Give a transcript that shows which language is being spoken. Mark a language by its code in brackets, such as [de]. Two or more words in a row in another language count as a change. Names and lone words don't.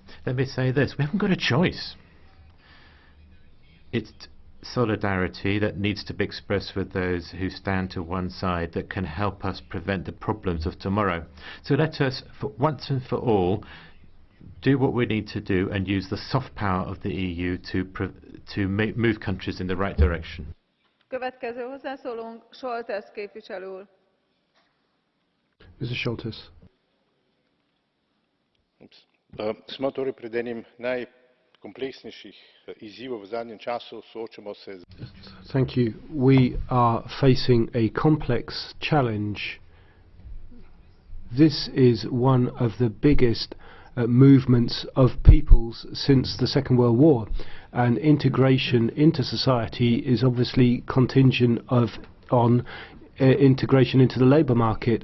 [en] Let me say this: we haven't got a choice. It's solidarity that needs to be expressed with those who stand to one side that can help us prevent the problems of tomorrow. So let us, for once and for all, do what we need to do and use the soft power of the EU to move countries in the right direction. [hu] Következő hozzászólónk Šoltes képviselő úr. [en] Mr. Šoltes. [sl] Smo torej pred enim najkompleksnejših izzivov v zadnjem času, soočamo se z... [en] Thank you. We are facing a complex challenge. This is one of the biggest movements of peoples since the Second World War, and integration into society is obviously contingent on integration into the labour market.